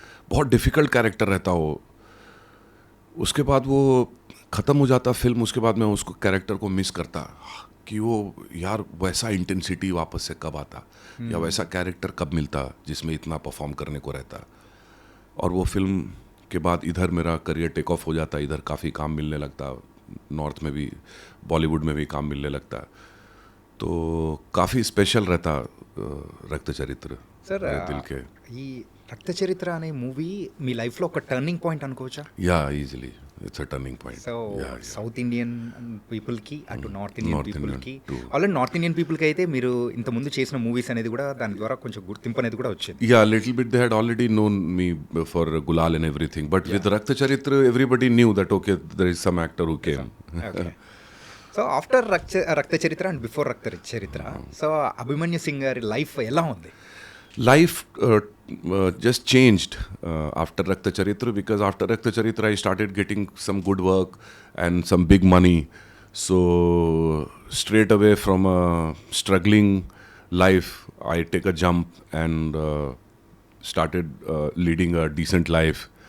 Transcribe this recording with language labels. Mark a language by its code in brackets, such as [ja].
[hi] बहुत difficult character रहता वो. उसके बाद वो ख़त्म हो जाता फिल्म, उसके बाद मैं उसको कैरेक्टर को मिस करता कि वो यार वैसा इंटेंसिटी वापस से कब आता, या वैसा कैरेक्टर कब मिलता जिसमें इतना परफॉर्म करने को रहता. और वो फिल्म के बाद इधर मेरा करियर टेक ऑफ हो जाता, इधर काफ़ी काम मिलने लगता, नॉर्थ में भी, बॉलीवुड में भी काम मिलने लगता. तो काफ़ी स्पेशल रहता रक्त चरित्र [te] సార్ [hi] मेरे दिल के. [te] ఈ రక్త చరిత్ర అనే మూవీ మీ లైఫ్లో ఒక టర్నింగ్ పాయింట్ అనుకోవచ్చా? [en] Yeah easily it's a turning point. [te] So south Indian పీపుల్కి అటు నార్త్ ఇండియన్ [en] North Indian [te] పీపుల్కి, [en] too. [te] ఆల్రెడీ నార్త్ ఇండియన్ పీపుల్కి అయితే మీరు ఇంత ముందు చేసిన మూవీస్ అనేది కూడా దాని ద్వారా కొంచెం గుర్తింపు అనేది కూడా వచ్చింది. [en] Yeah, a little bit they had already known me for Gulal and everything, but with Rakt Charitra everybody knew that okay, there is some actor who came. Okay. So after Rakta Charitra [te] అండ్ బిఫోర్ రక్త చరిత్ర, so Abhimanyu Singh గారి life ఎలా ఉంది? [en] Life just changed after Rakta Charitra, because after Rakta Charitra I started getting some good work and some big money. So straight away from a struggling life I take a jump and started leading a decent life.